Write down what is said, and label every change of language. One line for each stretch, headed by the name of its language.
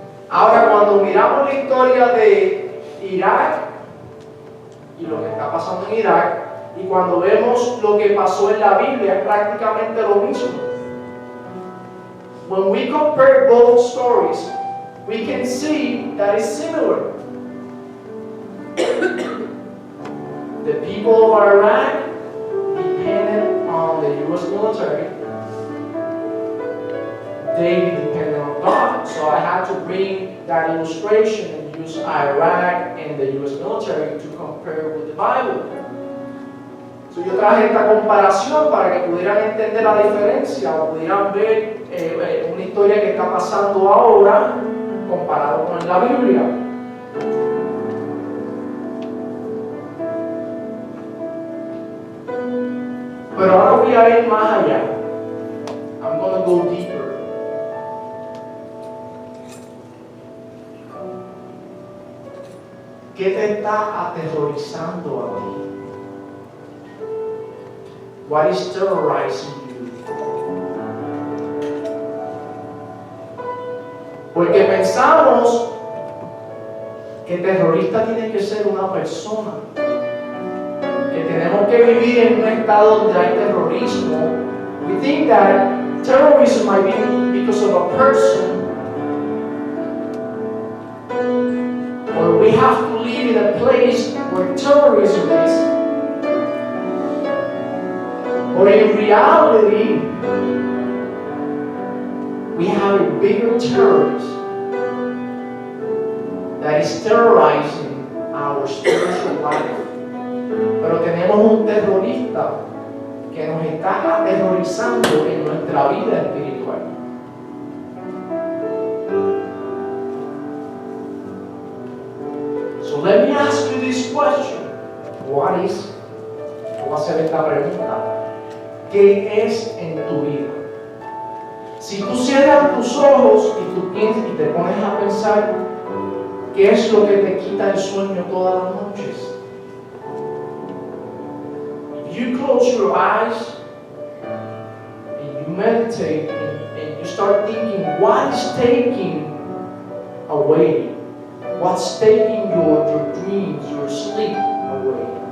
Spanish: Ahora, cuando miramos la historia de Irak y lo que está pasando en Irak, y cuando vemos lo que pasó en la Biblia, es prácticamente lo mismo.
English: When we compare both stories, we can see that it's similar. The people of Iraq depended on the U.S. military. They depended on God. So I had to bring that illustration and use Iraq and the U.S. military to compare with the Bible.
Spanish: So yo traje esta comparación para que pudieran entender la diferencia o pudieran ver una historia que está pasando ahora comparado con la Biblia. Pero ahora voy a ir más allá.
English: I'm going to go deeper.
Spanish: ¿Qué te está aterrorizando a ti?
English: What is terrorizing you?
Spanish: Porque pensamos que terrorista tiene que ser una persona. Que tenemos que vivir en un estado donde hay terrorismo.
English: We think that terrorism might be because of a person, or we have to live in a place where terrorism is. But in reality, we have a bigger terrorist that is terrorizing our spiritual life.
Spanish: Pero tenemos un terrorista que nos está aterrorizando en nuestra vida espiritual.
English: So let me ask you this question. What is?
Spanish: Voy a hacer esta pregunta. ¿Qué es en tu vida? Si tú cierras tus ojos y tú piensas y te pones a pensar, ¿qué es lo que te quita el sueño todas las noches?
English: You close your eyes and you meditate and you start thinking, what is taking away? What's taking your dreams, your sleep away?